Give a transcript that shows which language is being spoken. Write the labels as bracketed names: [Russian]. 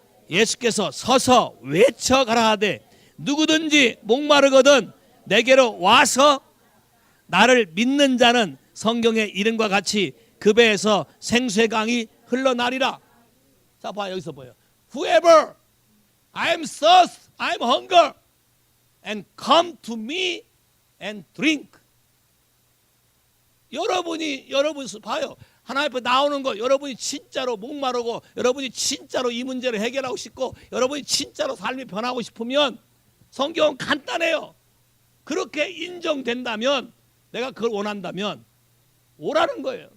[Korean] 예수께서 서서 외쳐가라 하되 누구든지 목마르거든 내게로 와서 나를 믿는 자는 성경의 이름과 같이 그 배에서 생수의 강이 흘러나리라. 자, 봐, 여기서 보여. [English] Whoever, I'm thirst, I'm hunger, and come to me and drink. [Korean] 여러분 봐요. 하나님 앞에 나오는 거 여러분이 진짜로 목마르고 여러분이 진짜로 이 문제를 해결하고 싶고 여러분이 진짜로 삶이 변하고 싶으면 성경은 간단해요. 그렇게 인정된다면 내가 그걸 원한다면 오라는 거예요.